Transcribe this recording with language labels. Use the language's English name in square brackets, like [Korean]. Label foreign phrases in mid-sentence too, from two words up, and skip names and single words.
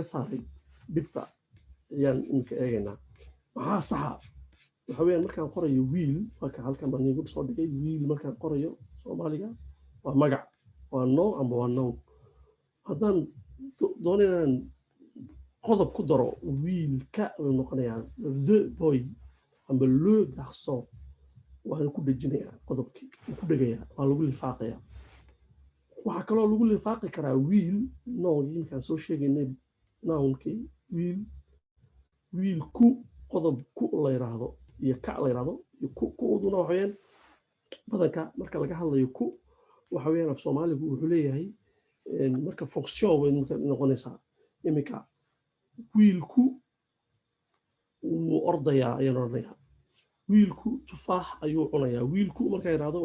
[Somali] saaray dhibta ayaan iminka eegaynaa maxaa saxa waxa weeyaan markaan qorayo wiil marka halkan baan iigu soo dhigay wiil markaan qorayo Soomaaliga waa magac waa noo ama waa noun haddaan doonayaan qodob ku daro wiilka uu noqonayaa [English] the boy [Somali] amba [French] le garçon [Somali] waa ku dhejinayaa qodobkii ku dhagayaa waa lagu lifaaqayaa waxa kaloo lagu lifaaqi karaa wiil noogii markaan soo sheegaynay nounkii wiil ku qodob ku la yiraahdo iyo ka la yiraahdo iyo ku-duna waxa weeyaan badanka marka laga hadlayo ku waxa weeyaan af Soomaaligu wuxuu leeyahay marka fonction way noqonaysaa imika wiilku wuu ordayaa ayaan oranayaa wiilku tufaax ayuu cunayaa wiilku marka yiraahdo